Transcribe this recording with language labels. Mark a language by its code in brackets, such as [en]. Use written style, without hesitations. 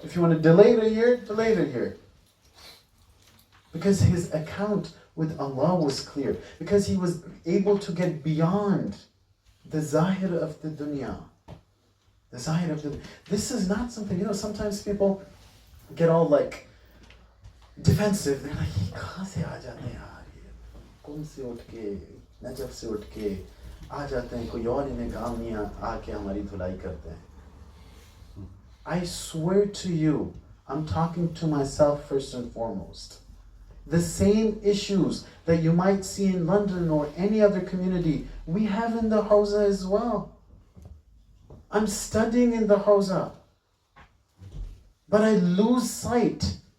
[en] If you want to delay it a year, delay it a year. Because his account with Allah was clear. Because he was able to get beyond the zahir of the dunya. The zahir of the... This is not something, sometimes people get all like defensive. [hi] They're like, कहाँ से आ जाते हैं यार ये? कौन से उठ के, नजफ से उठ के आ जाते हैं, कोई और इन्हें काम नहीं आके हमारी धुलाई करते हैं. [en] I swear to you, I'm talking to myself first and foremost. The same issues that you might see in London or any other community, we have in the Hawza as well. I'm studying in the Hawza, but I lose sight.